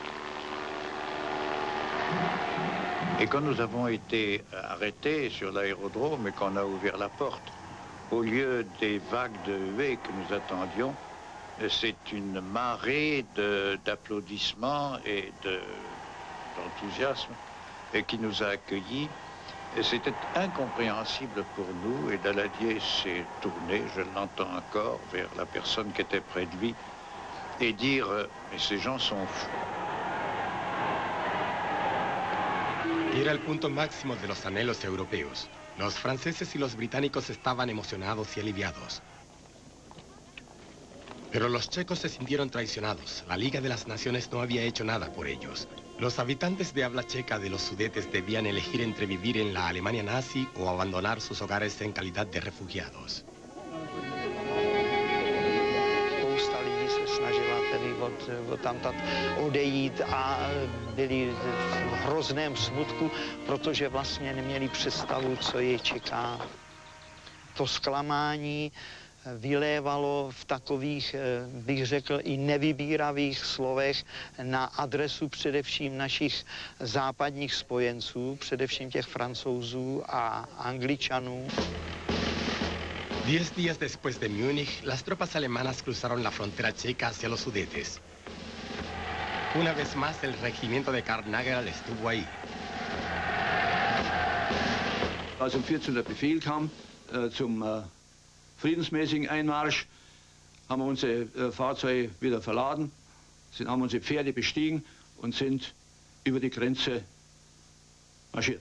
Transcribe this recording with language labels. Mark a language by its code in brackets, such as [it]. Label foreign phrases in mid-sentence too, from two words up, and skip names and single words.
[fr] Et quand nous avons été arrêtés sur l'aérodrome et qu'on a ouvert la porte, au lieu des vagues de huées que nous attendions, c'est une marée d'applaudissements et d'enthousiasme qui nous a accueillis. C'était incompréhensible pour nous et Daladier s'est tourné, je l'entends encore, vers la personne qui était près de lui et dire « Mais ces gens sont fous ». [es] Era el punto máximo de los anhelos europeos. Los franceses y los británicos estaban emocionados y aliviados. Pero los checos se sintieron traicionados. La Liga de las Naciones no había hecho nada por ellos. Los habitantes de habla checa de los Sudetes debían elegir entre vivir en la Alemania nazi o abandonar sus hogares en calidad de refugiados. [cs] Spousta lidí se snažila tedy odtamtud odejít a byli v hrozném smutku, protože vlastně neměli představu, co je čeká. To zklamání vylévalo v takových, bych řekl, i nevybíravých slovech na adresu především našich západních spojenců, především těch Francouzů a Angličanů. [es] 10 días después de Múnich, las tropas alemanas cruzaron la frontera checa hacia los Sudetes. Una vez más, el regimiento de Karl Nager estuvo ahí. [de] Als um 14 der Befehl kam zum friedensmäßigen Einmarsch, haben wir unsere Fahrzeuge wieder verladen, haben unsere Pferde bestiegen und sind über die Grenze marschiert.